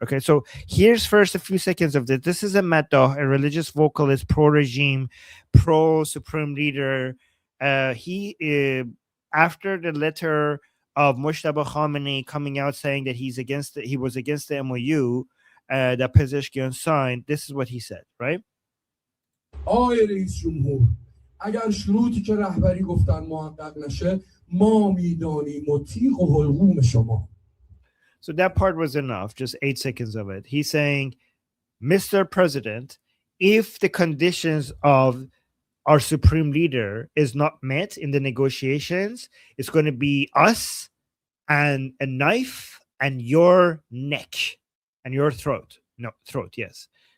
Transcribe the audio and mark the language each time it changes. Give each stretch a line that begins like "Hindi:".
English: Okay, so here's first a few seconds of this. This is a maddah, a religious vocalist, pro-regime, pro-supreme leader. He after the letter of Moshtaba Khamenei coming out saying that he was against the MOU that Pezeshkian signed. This is what he said, right?
Persian: آقای رئیس جمهور اگر شروطی که رهبری گفتن محقق نشه ما میدانیم و تیغ و حلقوم شما.
English: So that part was enough, just 8 seconds of it. He's saying, Mr. President, if the conditions of our supreme leader is not met in the negotiations, it's going to be us and a knife and your neck and your throat. No, throat, yes.